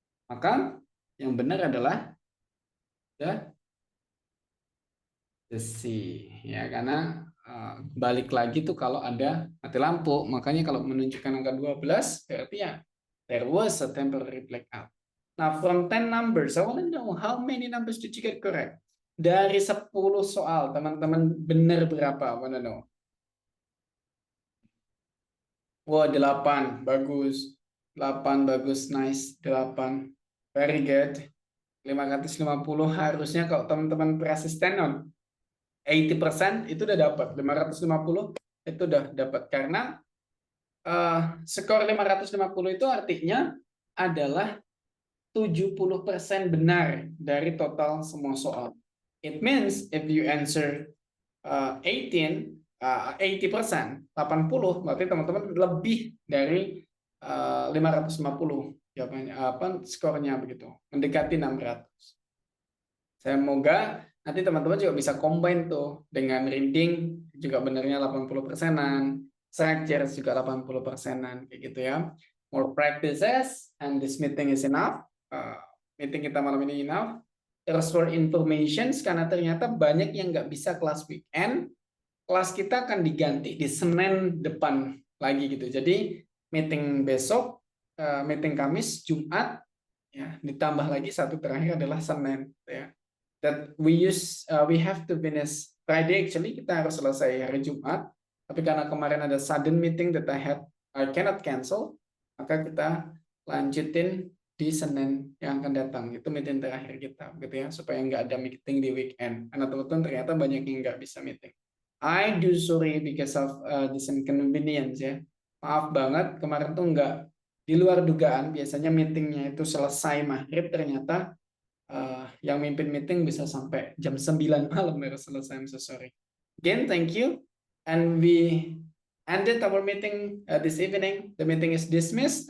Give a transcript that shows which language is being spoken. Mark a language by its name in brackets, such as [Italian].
[Indonesian] Maka yang benar adalah the C, ya, karena balik lagi tuh kalau ada mati lampu. Makanya kalau menunjukkan angka 12 berarti ya [English] there was a temporary blackout. Now from 10 numbers, I want to know how many numbers did you get correct? [Indonesian] Dari 10 soal, teman-teman benar berapa? [English] I want to know. [Indonesian] Wah, 8, bagus. 8, bagus, nice. [English] 8, very good. [Indonesian] 550 harusnya kalau teman-teman persisten on 80% itu udah dapat. 550 itu udah dapat. Karena skor 550 itu artinya adalah 70% benar dari total semua soal. [English] It means if you answer 80%, 80%, [Indonesian] berarti teman-teman lebih dari 550 jawabannya, skornya begitu, mendekati 600. Semoga nanti teman-teman juga bisa combine tuh dengan reading juga benarnya 80%-an, structure juga 80%-an kayak gitu ya. [English] More practices and this meeting is enough. [Indonesian] Meeting kita malam ini enough. Terus for information, karena ternyata banyak yang nggak bisa kelas weekend, kelas kita akan diganti di Senin depan lagi gitu. Jadi meeting besok, meeting Kamis, Jumat, ya, ditambah lagi satu terakhir adalah Senin, ya. [English] That we have to finish Friday, [Indonesian] actually kita harus selesai hari Jumat, tapi karena kemarin ada [English] sudden meeting that I cannot cancel, [Indonesian] maka kita lanjutin di Senin yang akan datang. Itu meeting terakhir kita, gitu ya, supaya nggak ada meeting di weekend. Karena teman-teman ternyata banyak yang nggak bisa meeting. [English] I do sorry because of this inconvenience, [Indonesian] ya. Maaf banget, kemarin tuh nggak, di luar dugaan, biasanya meetingnya itu selesai maghrib, ternyata yang mimpin meeting bisa sampai jam 9 malam baru selesai. [English] I'm so sorry. Again, thank you. And we ended our meeting this evening. The meeting is dismissed.